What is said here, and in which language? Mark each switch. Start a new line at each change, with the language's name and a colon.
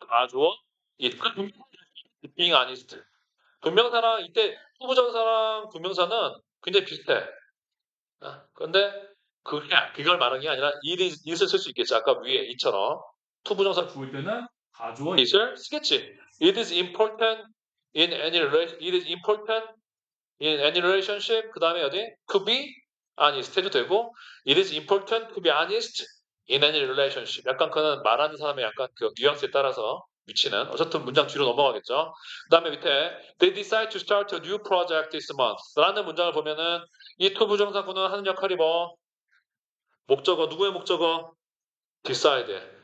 Korean: 주어?
English: being honest.
Korean: 분명사랑 이때 투부정사랑 분명사는 굉장히 비슷해. 그런데 그걸 말하는 게 아니라 it을 쓸 수 있겠지. 아까 위에 이처럼 투부정사 부을 때는 가주어 it을 쓰겠지.
English: It is important in any relation. It is important in any relationship.
Korean: 그 다음에 어디?
English: To be honest
Korean: 해도 되고
English: It is important to be honest in any relationship.
Korean: 약간 그는 말하는 사람의 약간 그 뉘앙스에 따라서 위치는 어쨌든 문장 뒤로 넘어가겠죠. 그 다음에 밑에
English: They decide to start a new project this month
Korean: 라는 문장을 보면은 이 to 부정사구는 하는 역할이 뭐? 목적어. 누구의 목적어? decide.